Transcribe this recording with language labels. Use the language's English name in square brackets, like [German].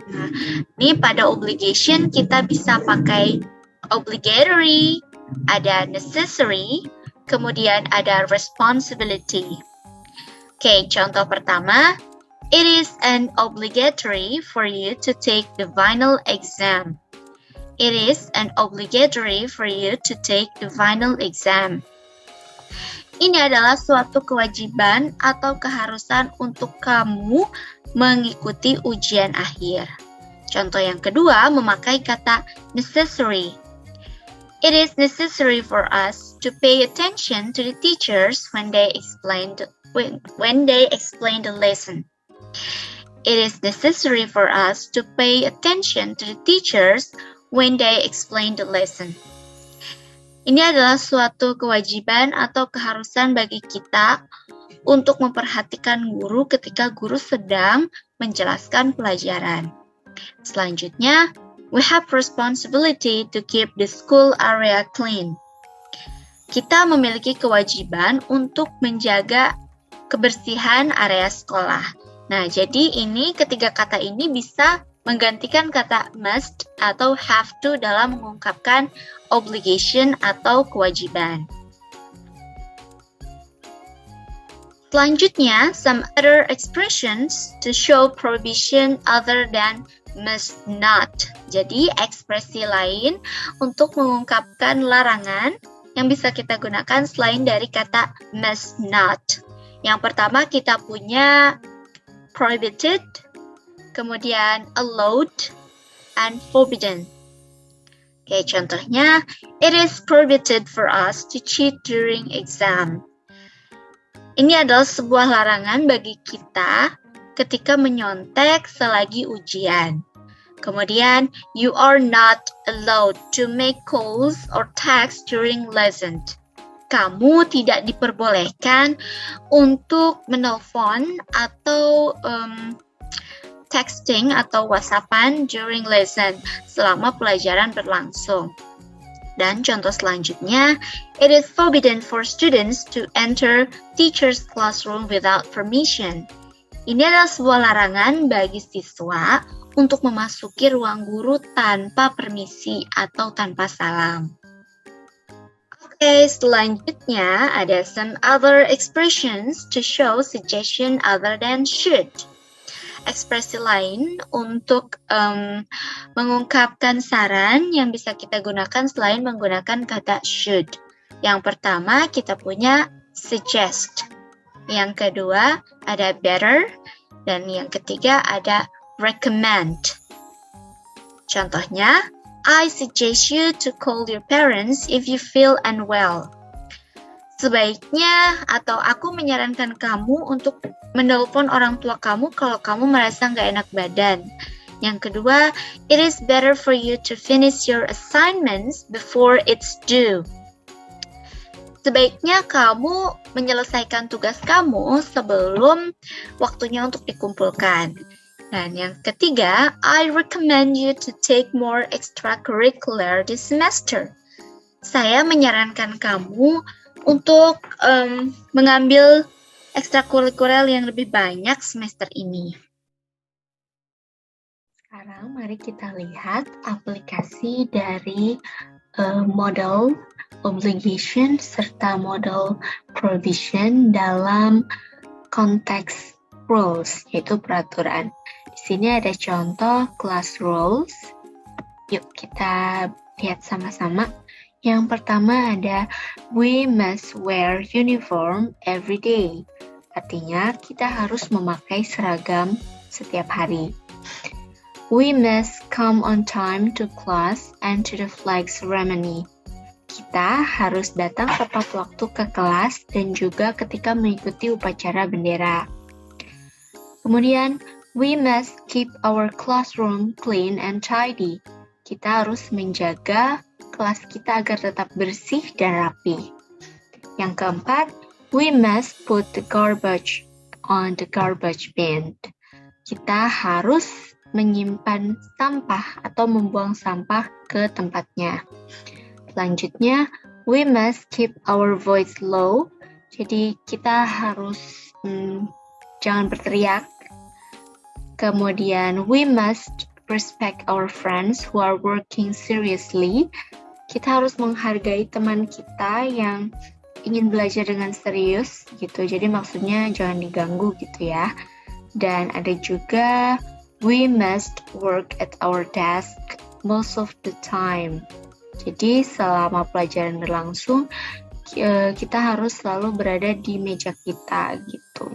[Indonesian] Nah, ini pada obligation kita bisa pakai obligatory, ada necessary, kemudian ada responsibility. Oke, contoh pertama, [English] it is an obligatory for you to take the final exam. It is an obligatory for you to take the final exam. [Indonesian] Ini adalah suatu kewajiban atau keharusan untuk kamu mengikuti ujian akhir. Contoh yang kedua, memakai kata necessary. [English] It is necessary for us to pay attention to the teachers when they explain the lesson. It is necessary for us to pay attention to the teachers when they explain the lesson. [Indonesian] Ini adalah suatu kewajiban atau keharusan bagi kita untuk memperhatikan guru ketika guru sedang menjelaskan pelajaran. Selanjutnya, [English] we have responsibility to keep the school area clean. [Indonesian] Kita memiliki kewajiban untuk menjaga kebersihan area sekolah. Nah, jadi ini ketiga kata ini bisa menggantikan kata must atau have to dalam mengungkapkan obligation atau kewajiban. Selanjutnya, [English] some other expressions to show prohibition other than must not. [Indonesian] Jadi, ekspresi lain untuk mengungkapkan larangan yang bisa kita gunakan selain dari kata must not. Yang pertama kita punya prohibited, kemudian allowed, [English] and [Indonesian] forbidden. Oke, contohnya, [English] it is prohibited for us to cheat during exam. [Indonesian] Ini adalah sebuah larangan bagi kita ketika menyontek selagi ujian. Kemudian, [English] you are not allowed to make calls or texts during lesson. [Indonesian] Kamu tidak diperbolehkan untuk menelpon atau texting atau WhatsAppan [English] during lesson, [Indonesian] selama pelajaran berlangsung. Dan contoh selanjutnya, [English] it is forbidden for students to enter teacher's classroom without permission. [Indonesian] Ini adalah sebuah larangan bagi siswa untuk memasuki ruang guru tanpa permisi atau tanpa salam. Oke, selanjutnya ada [English] some other expressions to show suggestion other than should. [Indonesian] Ekspresi lain untuk mengungkapkan saran yang bisa kita gunakan selain menggunakan kata should. Yang pertama kita punya suggest. Yang kedua ada better. Dan yang ketiga ada recommend. Contohnya, [English] I suggest you to call your parents if you feel unwell. [Indonesian] Sebaiknya atau aku menyarankan kamu untuk menelpon orang tua kamu kalau kamu merasa nggak enak badan. Yang kedua, [English] it is better for you to finish your assignments before it's due. [Indonesian] Sebaiknya kamu menyelesaikan tugas kamu sebelum waktunya untuk dikumpulkan. Dan yang ketiga, [English] I recommend you to take more extracurricular this semester. [Indonesian] Saya menyarankan kamu untuk mengambil ekstrakurikuler yang lebih banyak semester ini. Sekarang mari kita lihat aplikasi dari model obligation serta model prohibition dalam konteks rules, yaitu peraturan. Di sini ada contoh class rules. Yuk kita lihat sama-sama. Yang pertama ada [English] we must wear uniform every day. [Indonesian] Artinya kita harus memakai seragam setiap hari. [English] We must come on time to class and to the flag ceremony. [Indonesian] Kita harus datang tepat waktu ke kelas dan juga ketika mengikuti upacara bendera. Kemudian, [English] we must keep our classroom clean and tidy. [Indonesian] Kita harus menjaga kelas kita agar tetap bersih dan rapi. Yang keempat, [English] we must put the garbage on the garbage bin. [Indonesian] Kita harus menyimpan sampah atau membuang sampah ke tempatnya. Selanjutnya, [English] we must keep our voice low. [Indonesian] Jadi kita harus jangan berteriak. Kemudian, [English] we must respect our friends who are working seriously. [Indonesian] Kita harus menghargai teman kita yang ingin belajar dengan serius gitu. Jadi maksudnya jangan diganggu gitu ya. Dan ada juga [English] we must work at our desk most of the time. [Indonesian] Jadi selama pelajaran berlangsung kita harus selalu berada di meja kita gitu.